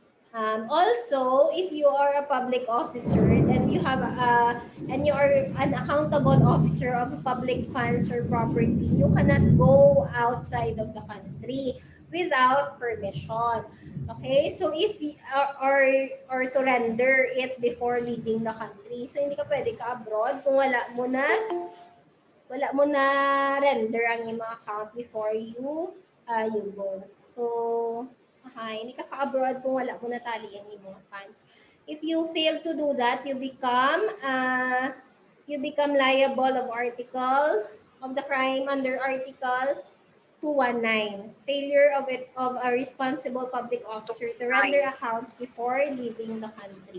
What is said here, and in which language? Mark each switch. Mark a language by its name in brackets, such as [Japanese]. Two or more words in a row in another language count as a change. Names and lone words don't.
[English] Also, if you are a public officer and you have and you are an accountable officer of public funds or property, you cannot go outside of the country without permission. Okay? So if or to render it before leaving the country. [Filipino] So hindi ka pwede ka abroad kung wala mo na render ang iyong mga account [English] before you go. [Filipino] So, hindi ka ka-abroad kung wala mo na tali ang iyong mga funds. [English] If you fail to do that, you become liable of the crime under Article 219. Failure of a responsible public officer to render accounts before leaving the country.